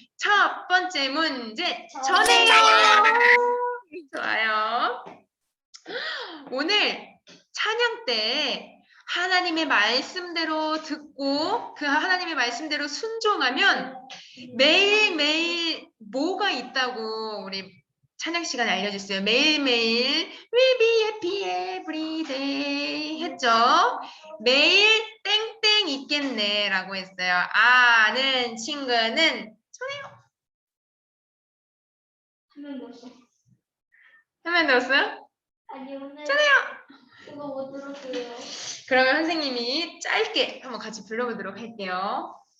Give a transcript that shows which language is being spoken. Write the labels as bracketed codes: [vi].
[ko] 첫 번째 문제 전해요. 좋아요. 오늘 찬양 때 하나님의 말씀대로 듣고 그 하나님의 말씀대로 순종하면 매일매일 뭐가 있다고 우리 찬양 시간에 알려줬어요. 매일매일 [en] We'll be happy every day [ko] 했죠. 매일 땡땡 있겠네 라고 했어요. 아는 친구는 한명 넣었어. 화면 넣었어요? 아니 오늘 전해요. 이거 못 들었어요. 그러면 선생님이 짧게 한번 같이 불러보도록 할게요.